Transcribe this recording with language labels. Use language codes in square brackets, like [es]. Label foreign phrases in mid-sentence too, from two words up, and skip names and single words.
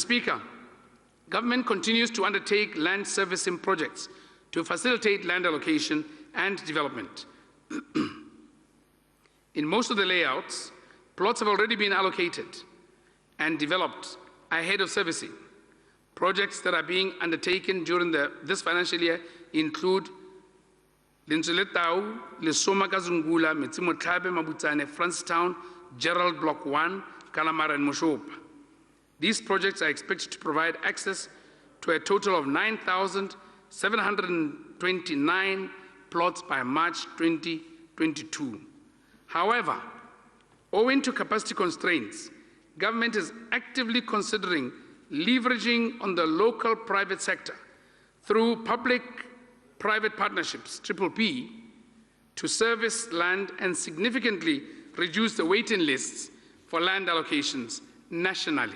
[en] Speaker, government continues to undertake land servicing projects to facilitate land allocation and development. In most of the layouts, plots have already been allocated and developed ahead of servicing. Projects that are being undertaken during this financial year include Linsuletau, Lesoma Kazungula, Metsimotlhabe, Mabutsane, Francistown, Gerald Block 1, Kalamara and Moshopa. These projects are expected to provide access to a total of 9,729 plots by March 2022. However, owing to capacity constraints, government is actively considering leveraging on the local private sector through public-private partnerships, PPP, to service land and significantly reduce the waiting lists for land allocations nationally.